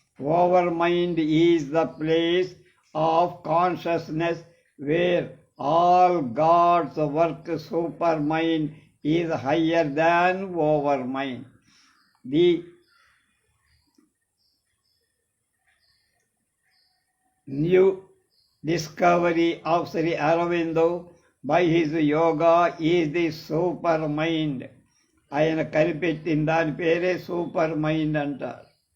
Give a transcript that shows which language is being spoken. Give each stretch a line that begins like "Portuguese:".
English: Over mind is the place of consciousness where all gods work. Super mind is higher than over mind. The new discovery of Sri Aurobindo by his yoga is the super mind.
Telugu: ఆయన కనిపెట్టిన దాని పేరే super mind అంటారు.